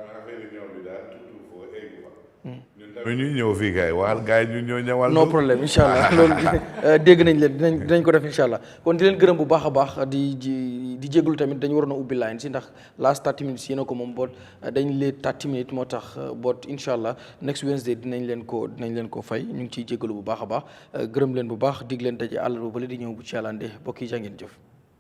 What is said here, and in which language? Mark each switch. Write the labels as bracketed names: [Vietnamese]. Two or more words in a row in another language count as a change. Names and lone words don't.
[Wolof] ñu ñëw fii kay waxal gars yi ñu ñëw ñëwal. no problème [Arabic] incha allah [Wolof] loolu dégg nañ leen dinañ ko def [Arabic] incha allah [Wolof] kon di leen gërëm bu baax a baax di jégalu tamit dañu waroon a ubbi line si ndax [English] last 30 minutes [Wolof] yéen a ko moom boot dañ lee 30 minutes moo tax boot [Arabic] incha allah [English] next Wednesday [Wolof] dinañ leen ko fay ñu ngi ciy jégalu bu baax a baax gërëm leen bu baax dig leen daje àllarba ba di ñëw bu ci yàlla ande mbokk yi jaa ngeen jëf.